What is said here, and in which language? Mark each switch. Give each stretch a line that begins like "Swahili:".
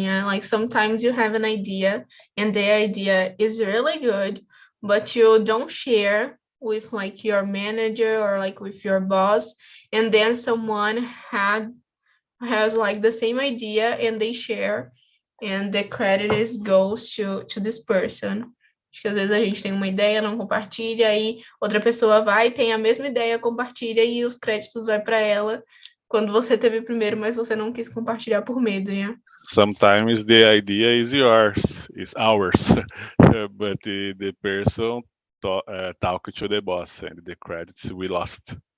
English: Yeah, like sometimes you have an idea and the idea is really good, but you don't share with like your manager or like with your boss, and then someone has like the same idea and they share, and the credit goes to this person.
Portuguese: Acho que às vezes a gente tem uma ideia, não compartilha, aí outra pessoa vai, tem a mesma ideia, compartilha e os créditos vai para ela quando você teve primeiro, mas você não quis compartilhar por medo, né?
English: Sometimes the idea is ours, but the person talk to the boss and the credits we lost.